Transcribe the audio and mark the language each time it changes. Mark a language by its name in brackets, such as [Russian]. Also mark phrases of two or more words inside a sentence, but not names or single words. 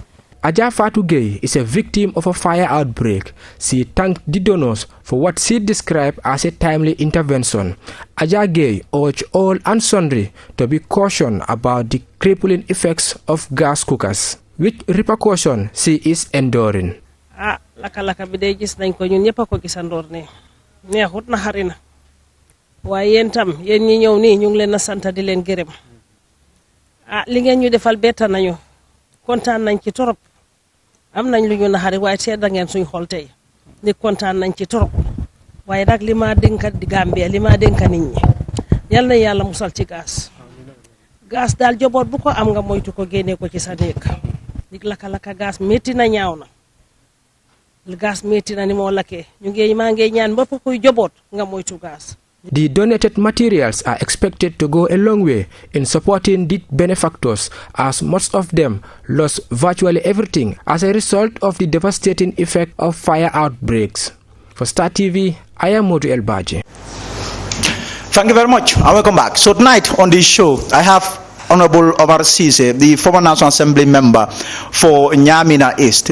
[English] Aja Fatou Gueye is a victim of a fire outbreak. She thanked the donors for what she described as a timely intervention. Aja Gueye urged all and sundry to be cautioned about the crippling effects of gas cookers, which repercussion she is enduring. [Wolof] Laka bi day gis nañ ko ñun ñepp ko gisandor ne neexut na xarina waye yeen tam yeen ñi ñew ni ñu ngi leen na santa di leen gërem li ngeen ñu defal betta nañu kontaan nañ ci torop am nañ lu ñu naxari waaye seet da ngeen suñ xol tey ni kontaan nañ ci torop waaye nag li ma dénka di Gambia li ma dénka nit ñi yal na yàlla musal ci gas daal joboot bu ko am nga moytu ko génne ko ci sa néeg dik laka gas metti na ñaaw na gas metti na ni moo lakkee ñu ngi maa ngi ñaan ba kuy joboot nga moytu gas. [English] The donated materials are expected to go a long way in supporting the benefactors, as most of them lost virtually everything as a result of the devastating effect of fire outbreaks. For Star TV, I am Modu El Baji. Thank you very much, and welcome back. So tonight on this show, I have Honorable Omar Cisse, the former National Assembly member for Nyamina East.